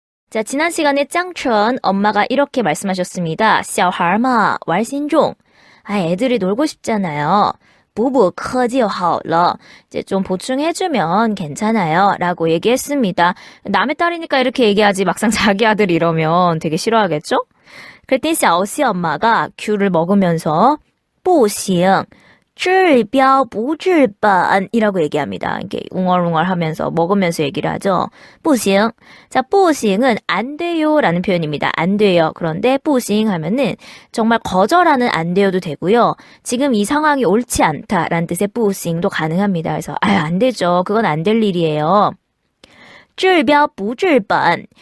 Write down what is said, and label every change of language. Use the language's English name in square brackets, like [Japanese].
[Korean] 자, 지난 시간에 짱천 엄마가 이렇게 말씀하셨습니다. [Chinese] 小孩嘛玩心重. [Korean] 애들이 놀고 싶잖아요. [Chinese] 补补课就好了. [Korean] 이제 좀 보충해주면 괜찮아요. 라고 얘기했습니다. 남의 딸이니까 이렇게 얘기하지 막상 자기 아들 이러면 되게 싫어하겠죠? 그랬더니 샤오씨 엄마가 귤을 먹으면서 [Chinese] 不行. 治标不治本 [Korean] 이라고 얘기합니다. 이게 웅얼웅얼 하면서 먹으면서 얘기를 하죠. [Chinese] 不行. [Korean] 자, 不行은 안 돼요 라는 표현입니다. 안 돼요. 그런데 不行 하면은 정말 거절하는 안 돼요도 되고요. 지금 이 상황이 옳지 않다 라는 뜻의 不行도 가능합니다. 그래서 안 되죠. 그건 안 될 일이에요. [Chinese] 治标不治本.